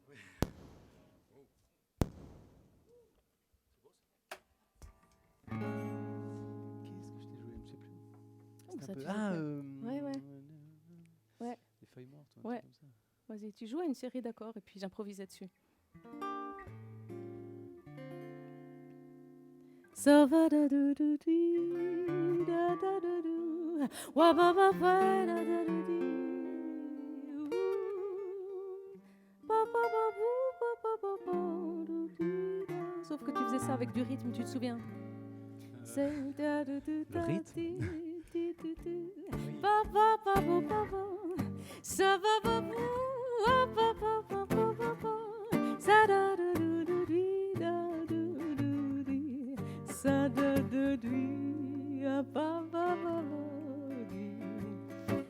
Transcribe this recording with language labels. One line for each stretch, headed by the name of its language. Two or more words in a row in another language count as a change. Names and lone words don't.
French: Qu'est-ce que je t'ai joué ? Je sais plus. Ah, ouais. Les feuilles mortes. Ouais. Comme ça. Vas-y, tu joues à une série d'accords et puis j'improvisais dessus. So va da do do di da da do do wa ba ba ba da da do di ba ba ba bou ba ba ba ba do di da. Sauf que tu faisais ça avec du rythme, tu te souviens? C'est da do do da di di di di ba ba ba bou ba ba sa ba ba bou wa ba ba ba ba ba ba sa da do do do di da do do di sa da do di ba ba ba ba di